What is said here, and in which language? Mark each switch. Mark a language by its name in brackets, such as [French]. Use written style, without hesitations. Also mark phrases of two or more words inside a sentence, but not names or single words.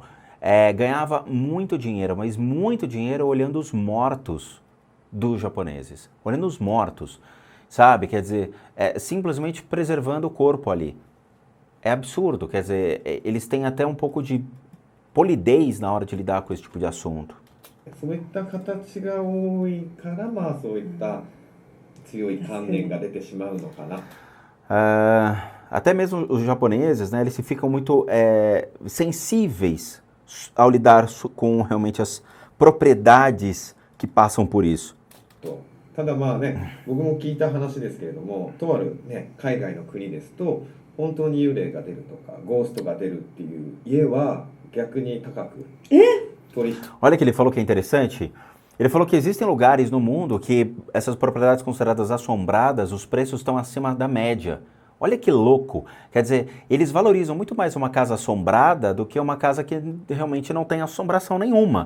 [Portuguese] Ganhava muito dinheiro, mas muito dinheiro olhando os mortos dos japoneses, olhando os mortos, sabe? Quer dizer, simplesmente preservando o corpo ali. É absurdo, quer dizer, eles têm até um pouco de polidez na hora de lidar com esse tipo de assunto. [Japanese] そういった形が多いから、まあそういった強い観念が出てしまうのかな。 [Portuguese] Até mesmo os japoneses, né, eles ficam muito sensíveis ao lidar com realmente as propriedades que passam por isso. [Japanese] ただまあね、僕も聞いた話ですけれども、とあるね、海外の国ですと、本当に幽霊が出るとか、ゴーストが出るっていう家は逆に高く。 [Portuguese] Olha que ele falou que é interessante. Ele falou que existem lugares no mundo que essas propriedades consideradas assombradas, os preços estão acima da média. Olha que louco. Quer dizer, eles valorizam muito mais uma casa assombrada do que uma casa que realmente não tem assombração nenhuma.